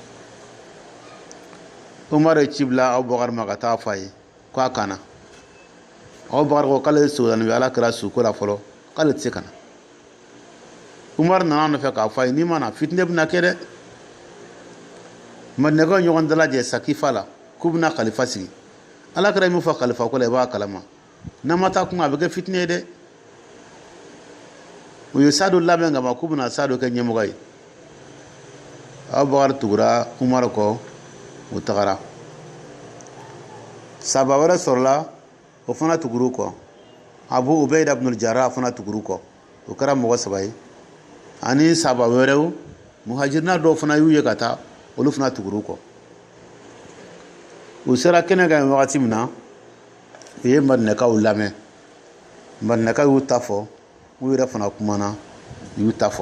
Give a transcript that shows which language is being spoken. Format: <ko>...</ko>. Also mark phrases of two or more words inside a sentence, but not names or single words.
<bm>Umar ye ci bila Abubakar ma ka taa fɔ a ye ko a kana Abubakar ko k'ale sɔrɔlen bɛ Ala kɛra suko la fɔlɔ k'ale tɛ se ka na Umar nana nɔfɛ k'a fɔ a ye n'i ma na fitinɛ bɛna kɛ dɛ Madinakaw ɲɔgɔn dalajɛ Sakifa la k'u bɛna kalifa sigi Ala kɛra min fɔ kalifa ko la i b'a kalama n'a ma taa kun a bɛ kɛ fitinɛ ye dɛ u ye Saadu labɛn ka ban k'u bɛna Saadu kɛ ɲɛmɔgɔ ye Abubakar tugura Umar kɔ u tagara sahaba wɛrɛ sɔrɔla o fana tugur'u kɔ Abu Ubayda ibn al-Jarrah fana tugur'u kɔ o kɛra mɔgɔ 3 ye ani sahaba wɛrɛw muhajirina dɔw fana y'u ye ka taa olu fana tugur'u kɔ u sera kɛnɛ kan wagati min na u ye Madinakaw lamɛn Madinakaw y'u ta fɔ u yɛrɛ fana kumana u y'u ta fɔ</bm>